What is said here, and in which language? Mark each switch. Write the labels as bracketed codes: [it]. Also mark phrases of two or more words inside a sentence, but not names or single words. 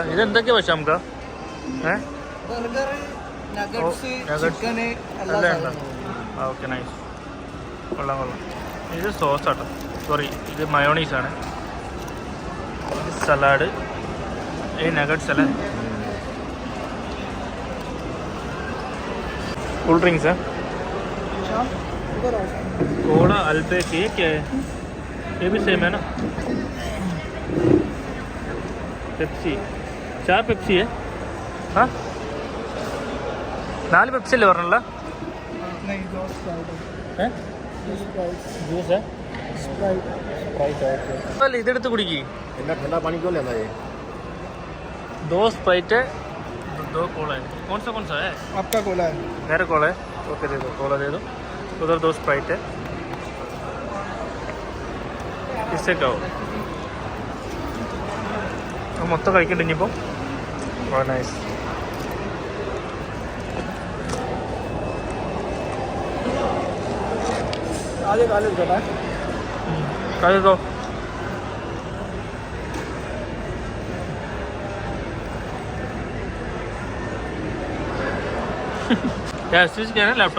[ml] ഇത് എന്തൊക്കെയാ പക്ഷെ നമുക്ക് ഓക്കെ നൈസ്. കൊള്ളാം. ഇത് സോസാട്ടോ. സോറി ഇത് മയോണീസാണ്. ഇത് സലാഡ്. ഈ നഗറ്റ്സ് അല്ലേ? [en] cool drinks [hi] है. कोला अल्बेक ये क्या है? ये भी सेम है ना? पेप्सी. 4 पेप्सी है. हाँ 4 पेप्सी ले वरना नहीं 2 स्प्राइट है. जूस है. स्प्राइट चल इधर कुड़ी इतना ठंडा पानी क्यों लेना ये? 2 स्प्राइट है, 2 कोला है. कौन सा है? आपका कोला है. मेरा कोला है. ओके दे दो. कोला दे दो. उधर 2 स्प्राइट है. इससे कहो [ml] മൊത്തം കഴിക്കണ്ട ഇനിയിപ്പോൾ. നൈസ്. [hi] आगे काले चला है. [ml] കഴിക്കോ. [hi] क्या स्विच क्या है लैपटॉप?